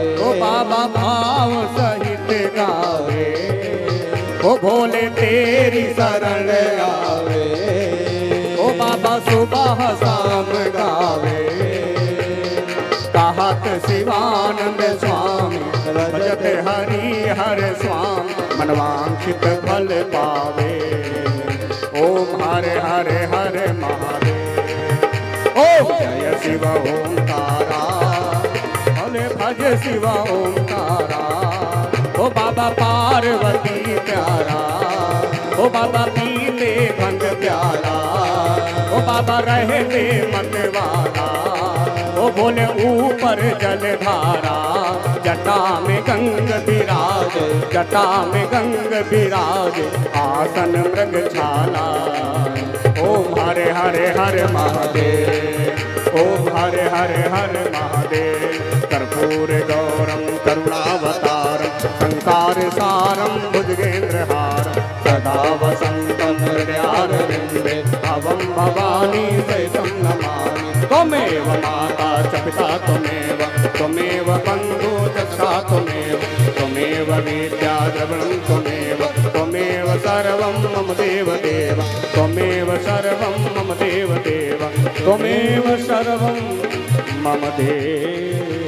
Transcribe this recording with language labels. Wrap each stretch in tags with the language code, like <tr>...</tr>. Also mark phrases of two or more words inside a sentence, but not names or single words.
<hi>ओ बाबा भाव सहित गावे, ओ भोले तेरी शरण आवे, ओ बाबा सुबह शाम गावे। कहत शिवानंद स्वामी, भजत हरि हर स्वामी, मनवांछित फल पावे। ओम हरे हरे हरे महादेव। ओम जय शिव ओंकारा, भले भज शिव ओंकारा। ओ बाबा पार्वती प्यारा, ओ बाबा पीते भंग प्यारा, ओ बाबा रहते मतवाला। ओ भोले ऊपर जलधारा, जटा में गंग विराज, जटा में गंग विराज, आसन मृगछाला। ओम हरे हरे हरे महादेव, ओम हरे हरे हरे महादेव।</hi> <sa>कर्पूर गौरम करुणावतारम, संसार सारम भुजगेंद्रहारम, सदा वसंतं हृदयारविंदे, भवं भवानी सहितं नमामि। त्वमेव माता च पिता त्वमेव, त्वमेव बन्धु च त्वमेव, त्वमेव विद्या द्रविणं त्वमेव, त्वमेव त्वमेव सर्वं मम देव।</sa>